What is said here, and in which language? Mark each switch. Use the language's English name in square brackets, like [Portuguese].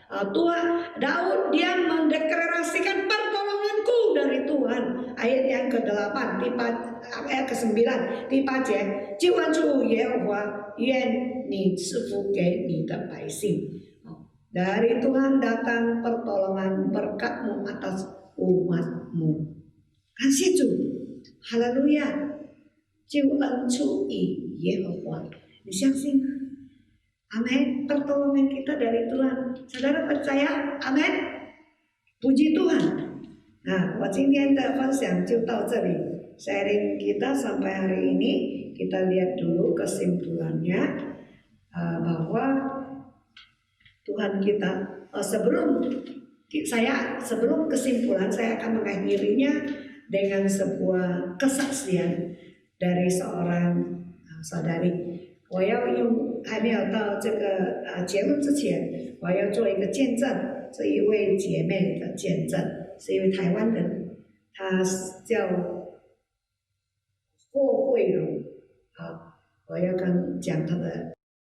[Indonesian] Daud Daud dia mendeklarasikan pertolonganku dari Tuhan. Ayat yang ke-8 ayat ke-9 [Chinese] 第8节，救恩出耶和华，愿你赐福给你的百姓。 [Indonesian] Dari Tuhan datang pertolongan berkat-Mu atas umat-Mu. Kasih Tuhan. Haleluya. [Chinese] 救恩出于耶和华。你相信吗？Amin. [Indonesian] Pertolongan kita dari Tuhan. Saudara percaya? Amin. Puji Tuhan. [Chinese] Nah, 我今天的分享就到这里。 [Indonesian] Sharing kita sampai hari ini, kita lihat dulu kesimpulannya bahwa Tuhan kita sebelum kesimpulan saya akan mengakhirinya dengan sebuah kesaksian dari seorang saudari. [Chinese] 我要用还没有到这个结论之前，我要做一个见证，这一位姐妹的见证，是一位台湾人，她叫霍慧荣。好，我要讲她的。